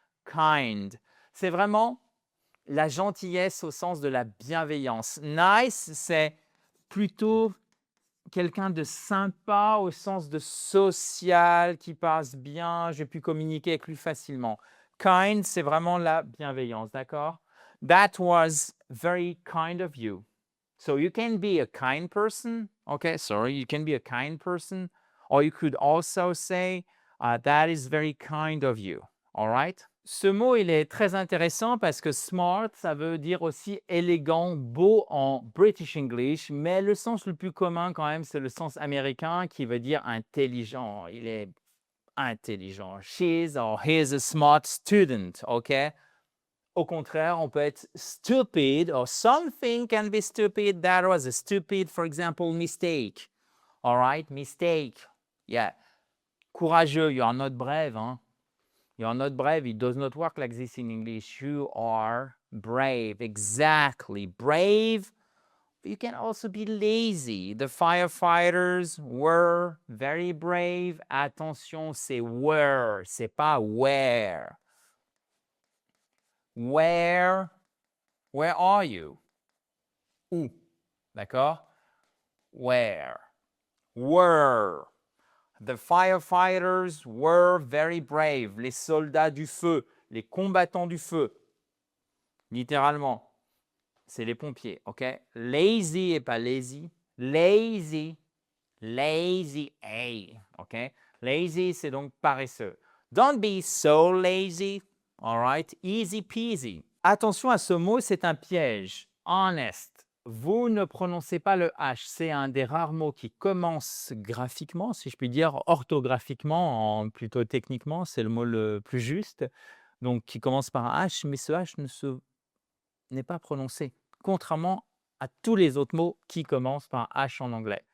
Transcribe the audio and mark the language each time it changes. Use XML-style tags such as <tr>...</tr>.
<fr>Kind, c'est vraiment la gentillesse au sens de la bienveillance. Nice, c'est plutôt quelqu'un de sympa au sens de social, qui passe bien, j'ai pu communiquer avec lui facilement. Kind, c'est vraiment la bienveillance, d'accord?</fr> <en>That was very kind of you. So you can be a kind person, okay? Sorry, you can be a kind person. Or you could also say, that is very kind of you, all right?</en> <fr>Ce mot, il est très intéressant parce que smart, ça veut dire aussi élégant, beau en British English, mais le sens le plus commun quand même, c'est le sens américain qui veut dire intelligent. Il est intelligent.</fr> <en>She's or he's a smart student, OK?</en> <fr>Au contraire, on peut être</fr> <en>stupid or something can be stupid. That was a stupid, for example, mistake. All right? Mistake. Yeah. Courageux, you are not brave, hein? You are not brave. It does not work like this in English. You are brave. Exactly. Brave. You can also be lazy. The firefighters were very brave.</en> <fr>Attention, c'est were, c'est pas where.</fr> <en>Where are you?</en> <fr>Où? D'accord?</fr> <en>Where? Were. The firefighters were very brave.</en> <fr>Les soldats du feu, les combattants du feu. Littéralement, c'est les pompiers, OK? Lazy et pas lazy. Lazy. Lazy, hey, OK? Lazy, c'est donc paresseux.</fr> <en>Don't be so lazy, all right? Easy peasy.</en> <fr>Attention à ce mot, c'est un piège. Honest. Vous ne prononcez pas le H. C'est un des rares mots qui commence graphiquement, si je puis dire, orthographiquement, plutôt techniquement, c'est le mot le plus juste. Donc, qui commence par un H, mais ce H n'est pas prononcé, contrairement à tous les autres mots qui commencent par un H en anglais.</fr>